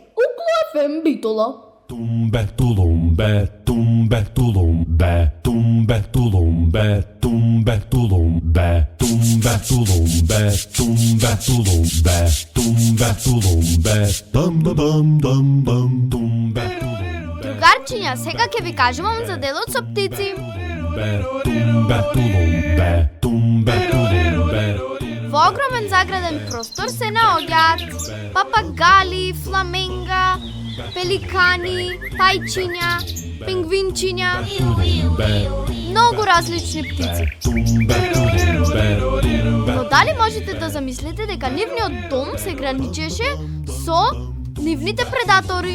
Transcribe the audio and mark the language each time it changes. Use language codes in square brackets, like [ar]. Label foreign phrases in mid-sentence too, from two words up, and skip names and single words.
[mk] Укло FM Битола. Tumbe tulumbe, tumbe tulumbe, tumbe tulumbe, tumbe tulumbe, tumbe tulumbe, tumbe tulumbe, tumbe tulumbe, dum da dum dum dum, tumbe tulumbe. Другарчиња, сега ќе ви кажувам за делот со птици. Tumbe tulumbe, tumbe tulumbe. Во огромен заграден простор се наоѓаат папагали, фламенга, пеликани, пајчиња, пингвинчиња, многу различни птици. Но дали можете да замислите дека нивниот дом се граничеше со нивните предатори?